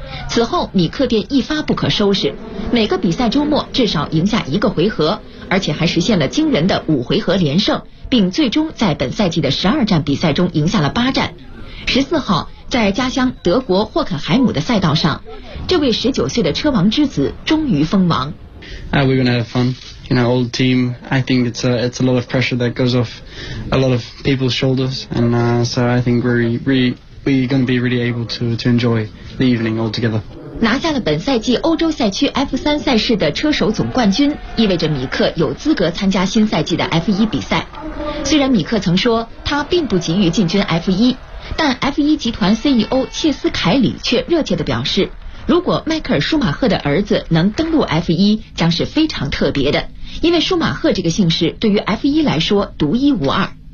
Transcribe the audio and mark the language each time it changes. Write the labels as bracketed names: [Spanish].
[Chinese] 此后米克便一发不可收拾，每个比赛周末至少赢下一个回合，而且还实现了惊人的5回合连胜，并最终在本赛季的12站比赛中赢下了8站。 14号在家乡德国霍肯海姆的赛道上，这位19岁的车王之子终于封王。 [English] We're gonna have fun, you know, old team. I think it's a lot of pressure that goes off a lot of people's shoulders, and so I think we're gonna be really able to enjoy the evening all together. [Chinese] 拿下了本赛季欧洲赛区 F3 赛事的车手总冠军，意味着米克有资格参加新赛季的 F1 比赛。虽然米克曾说他并不急于进军 F1， 但 F1 集团 CEO 切斯凯里却热切地表示，如果迈克尔舒马赫的儿子能登陆 F1 将是非常特别的，因为舒马赫这个姓氏对于 F1 来说独一无二。